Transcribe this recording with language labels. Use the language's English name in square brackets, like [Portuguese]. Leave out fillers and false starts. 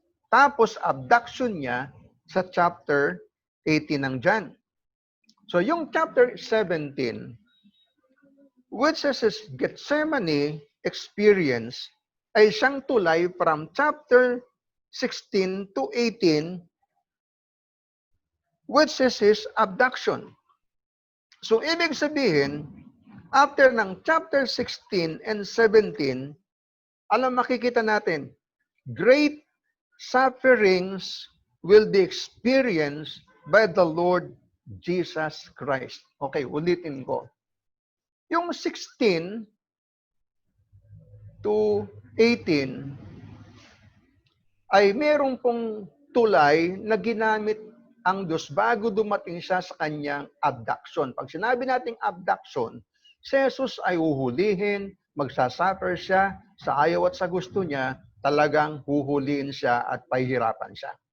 [Filipino] Tapos abduction niya sa chapter 18 ng John. So yung [English] chapter 17, which is his Gethsemane experience, [Filipino] ay siyang tulay [English] from chapter 16 to 18, which is his abduction. [Filipino] So ibig sabihin, [English] after ng chapter 16 and 17, [Filipino] alam makikita natin, [English] great sufferings will be experienced by the Lord Jesus Christ. [Filipino] Okay, ulitin ko. Yung 16 to 18 ay merong pong tulay na ginamit ang Diyos bago dumating siya sa kanyang abduction. Pag sinabi nating abduction, si Jesus ay uhulihin, magsasuffer siya sa ayaw at sa gusto niya, talagang huhulihin siya at pahihirapan siya.